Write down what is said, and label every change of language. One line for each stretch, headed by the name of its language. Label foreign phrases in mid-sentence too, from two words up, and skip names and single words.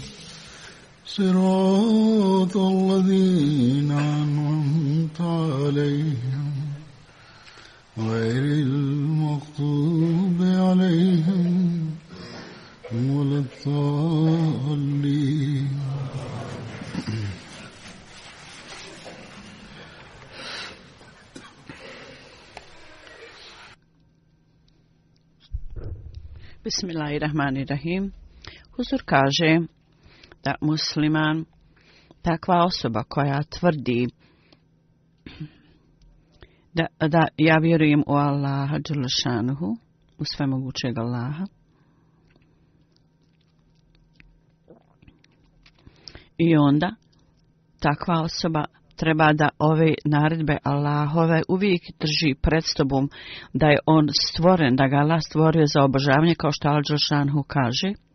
Arabic: صراط الذين أنعمت عليهم غير المغضوب عليهم ولا الضالين. Bismillahirrahmanirrahim.
Bosnian: Huzur kaže da musliman, takva osoba koja tvrdi da ja vjerujem u Allaha dželešanuhu, u svemogućeg Allaha, i onda takva osoba treba da ove naredbe Allahove uvijek drži pred sobom, da je on stvoren, da ga Allah stvorio za obožavanje, kao što Allah dželešanuhu kaže.